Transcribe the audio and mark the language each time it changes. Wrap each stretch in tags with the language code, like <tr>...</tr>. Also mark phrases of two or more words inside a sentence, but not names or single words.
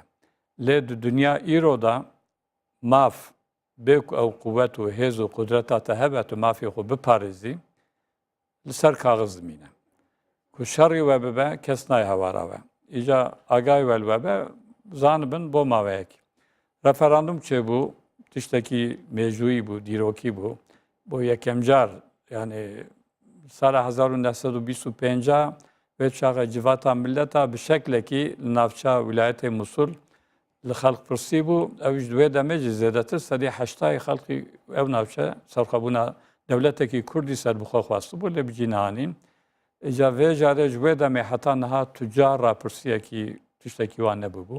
<ku>Lê di dunya îro da maf bê ku ew quwet û hêz û qudreta te hebe tu mafê xwe biparêzî li ser kaxiz dimîne. Ku şerî we bibe kes nayê hewara we. Îja agahî we li we be zanibin bo maveyekî. Referandum çêbû, tiştekî mêjûyî bû, dîrokî bû. بۆ یەکەم جار yani ساڵە 1925 وێ چاغە جیڤاتا ملەتا bi şeklekî li navça wilayetê Musul li xelk pirsî bû ew ji wê demê jî zêdetir sedî heştayê xelkî ew navçe serxwebûna dewletekî Kurdî serbixwe xwast bû lê bi cînehanîn. Îca vê jarê ji wê demê heta niha tucar rapirsiyekî tiştekî wan nebûbû.</ku>